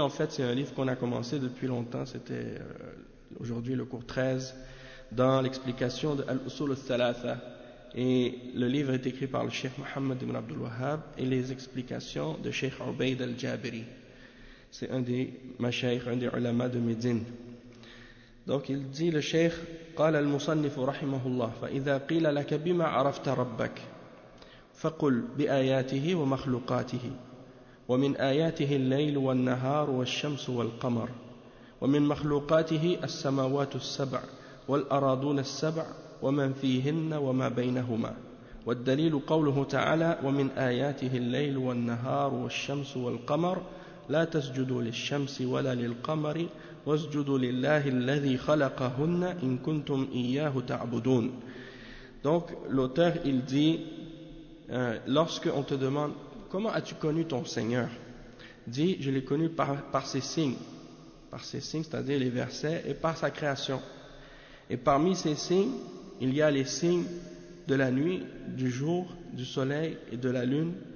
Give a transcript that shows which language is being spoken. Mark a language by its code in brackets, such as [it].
[fr] En fait, c'est un livre qu'on a commencé depuis longtemps. C'était aujourd'hui le cours 13 dans l'explication de Al-Usul al-Thalatha. Et le livre est écrit par le Cheikh Mohammed ibn Abdul Wahhab et les explications de Cheikh Ubayd al-Jabiri. C'est un des mashaykh, un des ulama de Médine. Donc il dit le Cheikh, [ar] قال المصنف رحمه الله فإذا قيل لك بما عرفت ربك فقل بآياته ومخلوقاته ومن آياته الليل والنهار والشمس والقمر ومن مخلوقاته السماوات السبع والأراضون السبع ومن فيهن وما بينهما. والدليل قوله تعالى ومن آياته الليل والنهار والشمس والقمر لا تسجدوا للشمس ولا للقمر واسجدوا لله الذي خلقهن إن كنتم إياه تعبدون. [fr] Donc l'auteur il dit, lorsque on te demande comment as-tu connu ton Seigneur, dit je l'ai connu par ses signes, par ses signes, c'est-à-dire les versets, et par sa création. Et parmi ces signes, il y a les signes de la nuit, du jour, du soleil et de la lune.